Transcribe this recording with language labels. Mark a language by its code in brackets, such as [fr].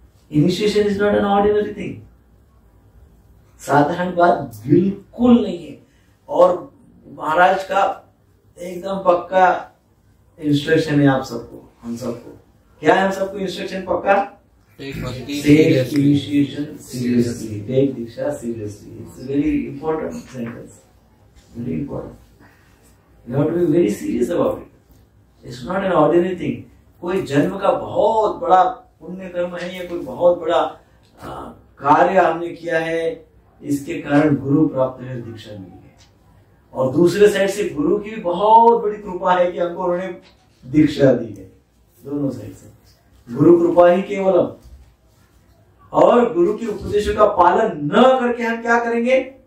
[en] Initiation is not an ordinary thing. [hi] साधारण बात बिल्कुल नहीं है। और महाराज का एकदम पक्का इंस्ट्रक्शन है आप सबको, हम सबको। क्या है हम सबको इंस्ट्रक्शन पक्का? [en] Take bhakti Take seriously. initiation seriously. Take diksha seriously. It's a very important sentence. Very important. You have to be very serious about it. It's not an ordinary thing. [hi] कोई जन्म का बहुत बड़ा पुण्य कर्म है या कोई बहुत बड़ा कार्य हमने किया है, इसके कारण गुरु प्राप्त है, दीक्षा मिली है। और दूसरे साइड से गुरु की भी बहुत बड़ी कृपा है कि हमको उन्होंने दीक्षा दी है। दोनों साइड से गुरु कृपा ही केवलम। और गुरु के उपदेशों का पालन न करके हम क्या करेंगे?